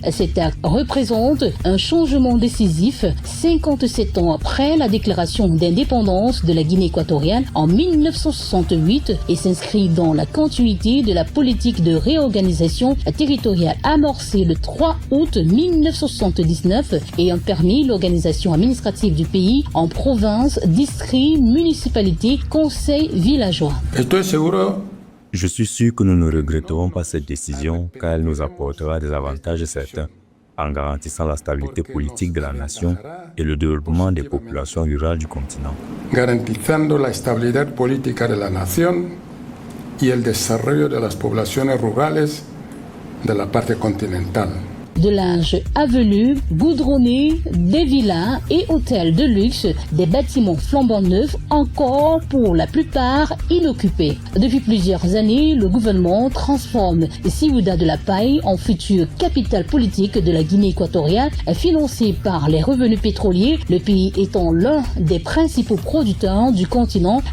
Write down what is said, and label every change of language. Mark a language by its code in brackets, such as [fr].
[fr] Cet acte représente un changement décisif 57 ans après la déclaration d'indépendance de la Guinée équatoriale en 1968 et s'inscrit dans la continuité de la politique de réorganisation territoriale amorcée le 3 août 1979 et ont permis l'organisation administrative du pays en provinces, districts, municipalités, conseils villageois. Je suis sûr que nous ne regretterons pas cette décision car elle nous apportera des avantages certains en garantissant la stabilité politique de la nation et le développement des populations rurales du continent. [es] Garantizando la estabilidad política de la nación y el desarrollo de las poblaciones rurales de la parte continental. [fr] De linge avelu, goudronné, des villas et hôtels de luxe, des bâtiments flambant neufs, encore pour la plupart inoccupés. Depuis plusieurs années, le gouvernement transforme Ciudad de la Paz en future capitale politique de la Guinée équatoriale, financée par les revenus pétroliers, le pays étant l'un des principaux producteurs du continent.